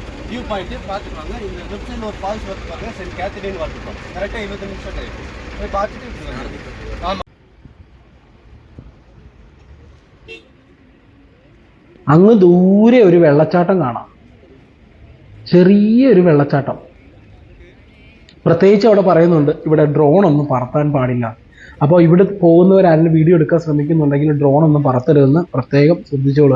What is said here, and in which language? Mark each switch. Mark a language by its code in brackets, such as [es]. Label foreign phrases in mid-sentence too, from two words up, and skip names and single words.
[en] view point [ta] பார்த்துருவாங்க. இந்த [en] left side [ta] ஒரு ஃபால்ஸ் பார்த்துருப்பாங்க, சென்ட் கேத்தரின் பார்த்துருப்பாங்க. கரெக்டாக 20 நிமிஷம் டைம் போய் பார்த்துட்டு. ஆமாம், [ml] അങ്ങ് ദൂരെ ഒരു വെള്ളച്ചാട്ടം കാണാം, ചെറിയൊരു വെള്ളച്ചാട്ടം. പ്രത്യേകിച്ച് അവിടെ പറയുന്നുണ്ട് ഇവിടെ ഡ്രോൺ ഒന്നും പറത്താൻ പാടില്ല. അപ്പോൾ ഇവിടെ പോകുന്നവരാരെങ്കിലും വീഡിയോ എടുക്കാൻ ശ്രമിക്കുന്നുണ്ടെങ്കിൽ ഡ്രോൺ ഒന്നും പറത്തരുതെന്ന് പ്രത്യേകം ശ്രദ്ധിച്ചോളുക.